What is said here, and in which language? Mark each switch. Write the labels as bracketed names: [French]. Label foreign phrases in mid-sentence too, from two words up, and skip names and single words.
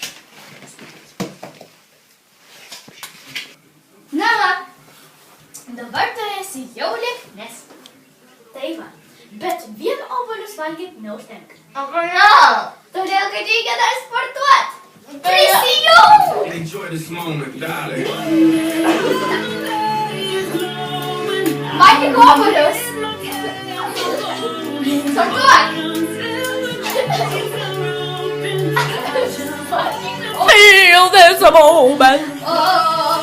[Lithuanian] Na va, dabar tu esi jau lieknes. Tai va, bet vien obuolius valgyti neužtenka. O kodėl? Todėl, kad reikia dar sportuoti. Prisijung! [English] Enjoy this moment, darling. [Lithuanian] Valgyk obuolius. Sportuok. [English] Feel this moment. Oh,